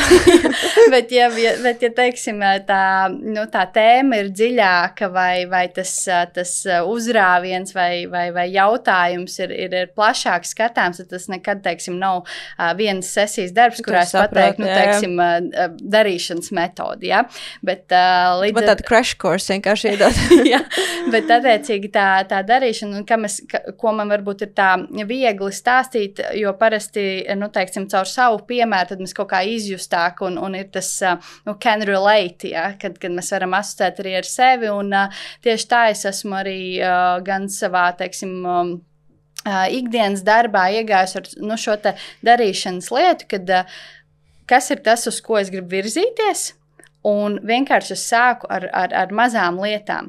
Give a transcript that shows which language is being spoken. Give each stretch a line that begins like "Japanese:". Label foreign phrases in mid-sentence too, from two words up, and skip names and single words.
Latvian: bet ja teiksim, tā tēma ir dziļāka vai tas uzrāviens vai jautājums ir plašāk skatāms, tad tas nekad, teiksim, nav vienas sesijas darbs, kurā es pateiktu, teiksim, darīšanas metodi, jā. Bet tāda
English: crash course
Latvian: vienkārši iedot. Jā, bet attiecīgi tā darīšana, ko man varbūt ir tā viegli stāstīt, jo parasti, teiksim, caur savu piemēru, tad mēs kaut kā izjustāk un ir tas
English: can relate,
Latvian: ja, kad mēs varam asociēt arī ar sevi, un tieši tā es esmu arī gan savā, teiksim, ikdienas darbā iegājusi ar šo te darīšanas lietu, kad kas ir tas, uz ko es gribu virzīties, un vienkārši es sāku ar mazām lietām.